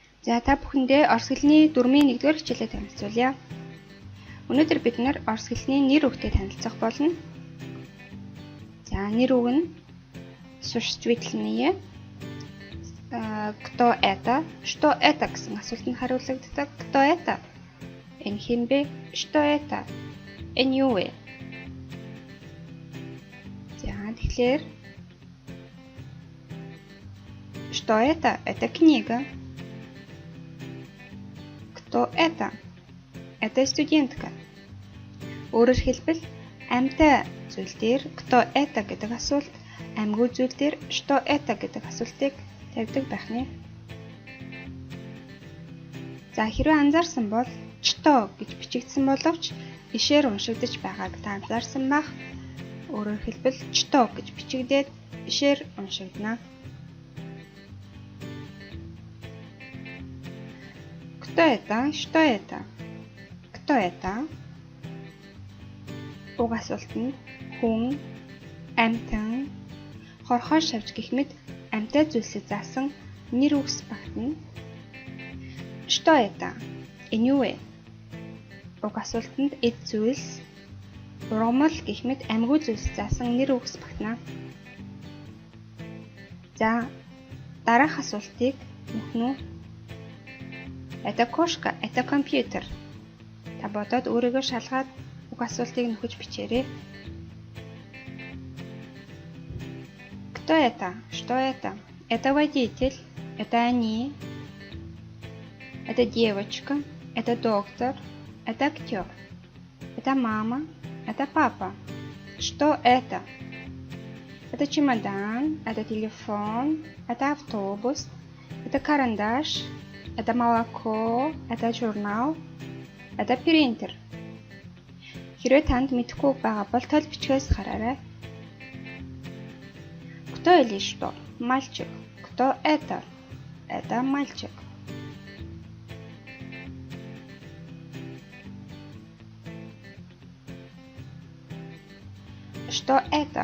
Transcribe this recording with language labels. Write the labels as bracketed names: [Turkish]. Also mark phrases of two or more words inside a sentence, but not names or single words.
[Mongolian] За та бүхэндээ орос хэлний 4-ийн 1-р хичээлээ танилцуулъя. Өнөөдөр бид орос хэлний нэр үгтэй танилцах болно. За нэр үг нь существительное. [Russian] Кто это? Что это [Mongolian] гэсэн асуултанд хариулагддаг. [Russian] Кто это? [Mongolian] Энэ хэн бэ? [Russian] Что это? [Mongolian] Энэ юу вэ? За тэгэхээр [Russian] что это? Это книга. Кто это? Это студентка. [Mongolian] Өөрөөр хэлбэл амьтаа зүйл дээр [Russian] кто это [Mongolian] гэдэг асуулт, амьгүй зүйл дээр [Russian] что это [Mongolian] гэдэг асуултыг тавьдаг байх нэ. За хэрвээ анзаарсан бол что гэж бичигдсэн боловч ишээр уншигдаж байгааг та анзаарсан байх. Өөрөөр хэлбэл что гэж бичигдээд ишээр уншигдана. [Russian] Кто это? Что это? Кто это? [Mongolian] Уг асуулт нь хүн, амьтан, хорхоо шавж гэх мэт амьтаа зүйлсийг заасан нэр үгс багтана. [Russian] Что это? [Mongolian] Энэ юу вэ? Уг асуултанд эд зүйлс, ургамал гэх мэт амьгүй зүйлс заасан нэр үгс багтана. За дараах асуултыг нөхнө. [Russian] Это кошка, это компьютер. [Mongolian] Та бодоод өөрийгөө шалгаад уг асуултыг нөхөж бичээрэй. [Russian] Кто это? Что это? Это водитель, это они, это девочка, это доктор, это актер, это мама, это папа. Что это? Это чемодан, это телефон, это автобус, это карандаш, это молоко, это журнал, это принтер. [Mongolian] Хэрвээ танд мэдэхгүй байгаа бол тол бичгээс хараарай. [Russian] Кто или что? Мальчик. Кто это? Это мальчик. Что это?